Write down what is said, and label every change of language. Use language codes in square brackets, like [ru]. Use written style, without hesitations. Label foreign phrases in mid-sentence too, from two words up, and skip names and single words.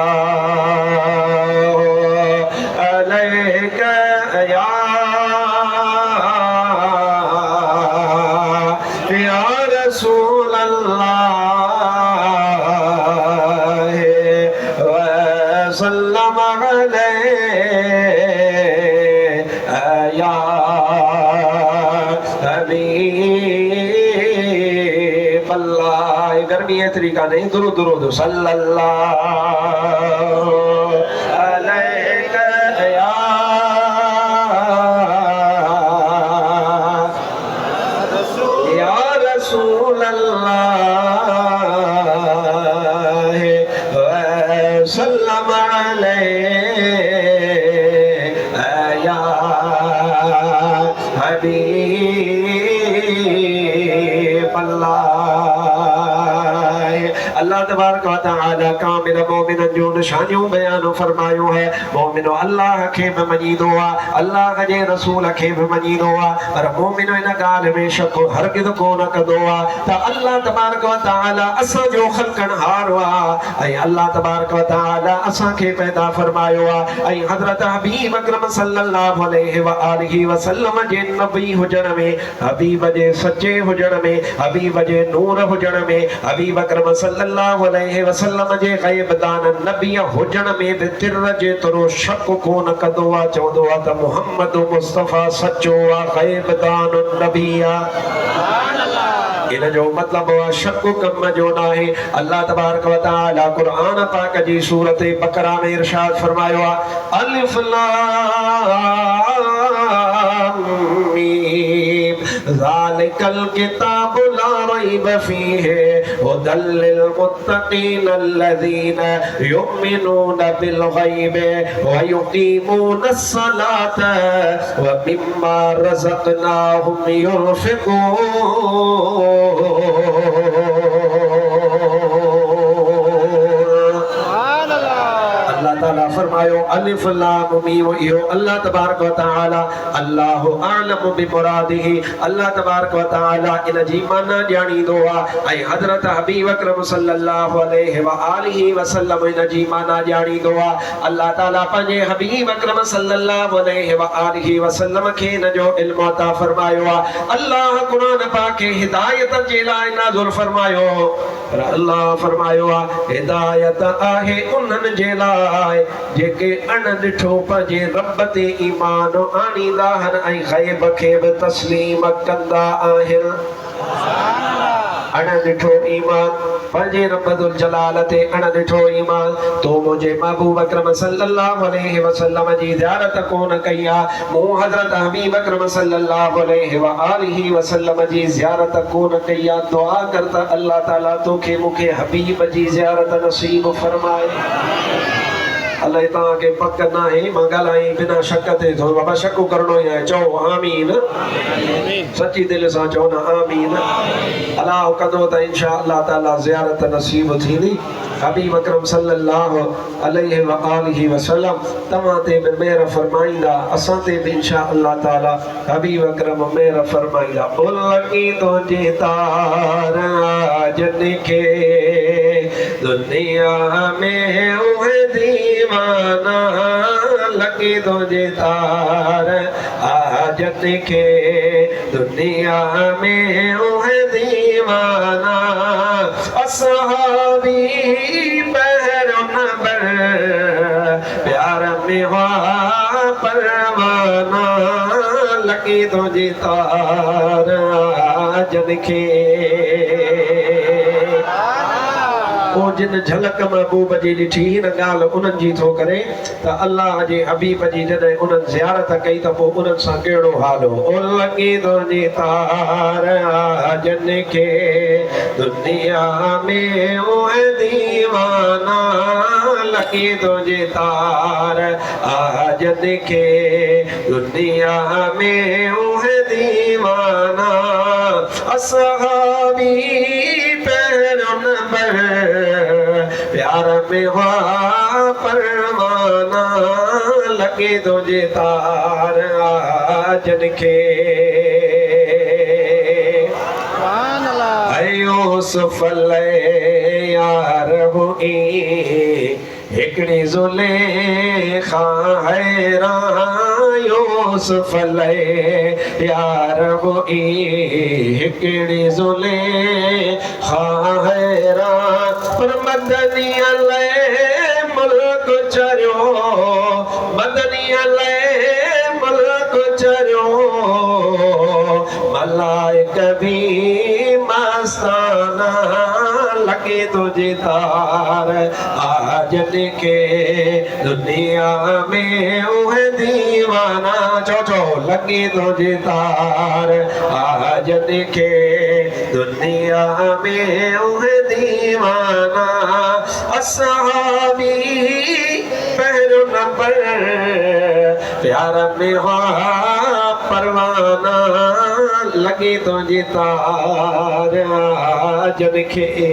[ar] عليه يا رسول الله وسلم عليه يا حبيب الله गर्मी एतिरी कान्हे दुरूद दुरूद सल्लल्लाहु عليه يا رسول الله وسلم عليه يا حبيب الله تبارك وتعالى [sd] कामिल मोमिनन जो निशानियूं बयान फरमायो है मोमिनो अल्लाह खे बि मञींदो आहे अल्लाह जे रसूल खे बि मञींदो आहे पर मोमिनो इन ॻाल्हि में शक हरगिज़ कोन कंदो आहे त अल्लाह [ar] تبارك وتعالى [sd] असांजो ख़ल्क़नहार आहे ऐं अल्लाह [ar] تبارك وتعالى [sd] असांखे पैदा फरमायो आहे ऐं हज़रत हबीब अकरम [ar] صلى الله عليه وآله وسلم [sd] जे नबी हुजण में हबीब जे सचे हुजण में हबीब जे नूर हुजण में हबीब अकरम [ar] صلى الله عليه وسلم [sd] जे ग़ैबदान नबी हुजण में बि तिर जेतिरो शक कोन कंदो आहे चवंदो आहे त मुहम्मद मुस्तफ़ा सचो आहे ग़ैबदान नबी आहे इन जो मतिलबु आहे शक कम जो न आहे अल्लाह [ar] تبارك وتعالى [sd] क़ुरान पाक जी सूरत बकरा में इरशाद फरमायो आहे अलिफ [ar] لام ميم ذلك الكتاب لا ريب فيه هدى للمتقين الذين يؤمنون بالغيب ويقيمون الصلاة ومما رزقناهم [sd] युनफ़िक़ून ताला फरमायो [ar] الف لام ميم [sd] इहो [ar] الله تبارك وتعالى الله أعلم بمراده الله تبارك وتعالى [sd] इन जी माना ॼाणींदो आहे ऐं हज़रत हबीब अकरम [ar] صلى الله عليه وآله وسلم [sd] इन जी माना ॼाणींदो आहे अल्लाह ताला पंहिंजे हबीब अकरम [ar] صلى الله عليه وآله وسلم [sd] खे इन जो इल्म अता फरमायो आहे अल्लाह क़ुरान पाक खे हिदायत जे लाइ नाज़िल फरमायो पर अल्लाह फरमायो आहे हिदायत आहे उन्हनि जे लाइ जेके अण ॾिठो पंहिंजे रब ते ईमान आणींदा आहिनि ऐं ग़ैब खे बि तस्लीम कंदा आहिनि अण ॾिठो ईमान पंहिंजे [ar] رب ذو الجلال [sd] ते अण ॾिठो ईमान तो मुंहिंजे महबूब अकरम [ar] صلى الله عليه وسلم [sd] जी ज़ियारत कोन कई आहे मूं हज़रत हबीब अकरम [ar] صلى الله عليه وآله [sd] वसल्लम जी ज़ियारत कोन कई आहे दुआ कर त अल्लाह ताला तोखे मूंखे हबीब जी ज़ियारत नसीब फरमाए अल्लाह तव्हांखे पक न आहे मां ॻाल्हाई बिना शक ते थो बाबा शक करणो ई आहे चओ आमीन सची दिलि सां चओ न आमीन अल्लाह कंदो त [ar] إن شاء الله تعالى [sd] ज़ियारत नसीब थींदी हबीब अकरम [ar] صلى الله عليه وآله وسلم [sd] तव्हां ते बि मेहर फरमाईंदा असां ते बि [ar] إن شاء الله تعالى [sd] हबीब अकरम मेहर फरमाईंदा लॻी तुंहिंजे तार जन खे दुनिया में उहे दीवाना लॻी तुंहिंजे तार आजत खे दुनिया में उहे दीवाना असहाबी पहिरों [ur] نمبر پیار میں ہوا پروانہ لگی تجھی تار [sd] जन खे ओ जिन झलक महबूब जी ॾिठी हिन ॻाल्हि उन्हनि जी थो करे त अल्लाह जे हबीब जी जॾहिं उन्हनि ज़ियारत कई त पोइ उन्हनि सां कहिड़ो हाल हो ओ लॻी तुंहिंजी तार जन खे दुनिया में उहे दीवाना लॻी तुंहिंजी तार जन खे दुनिया में उहे दीवाना असहाबी पहिरियों [ur] نمبر پیار میں ہوا پروانہ لگے تجھے تار [sd] जन खे यूसुफ यार हुई हिकड़ी ज़ुलेखा हैरान यूसुफ यार हुई हिकड़ी ज़ुलेखा हैरान पर मदनिया मुल्क चरियो मदनिया मुल्क चरियो [ur] ملائک بھی مستانہ لگے تجھے تار آج کے [sd] दुनिया में उहे दीवाना चो [ur] لگے تجھے تار آج کے [sd] दुनिया में उहे दीवाना असहाबी पहलो नंबर [ur] پیار میں ہوا پروانہ لگے تجھے تار [sd] जन खे